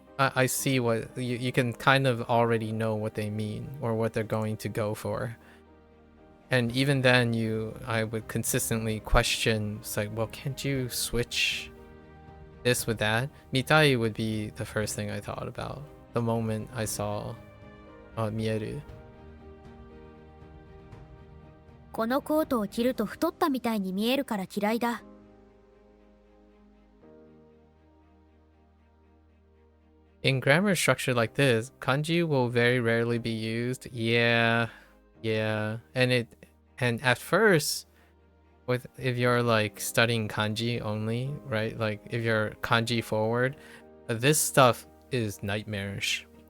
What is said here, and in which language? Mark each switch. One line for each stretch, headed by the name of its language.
English: I see what you can kind of already know what they mean or what they're going to go for. And even then I would consistently question, it's like, well, can't you switch this with that? Mitai would be the first thing I thought about the moment I saw mieru.
Japanese: このコートを着ると太ったみたいに見えるから嫌いだ。
English: In grammar structure like this, kanji will very rarely be used. Yeah. And at first, if you're like studying kanji only, right? Like, if you're kanji forward, this stuff is nightmarish.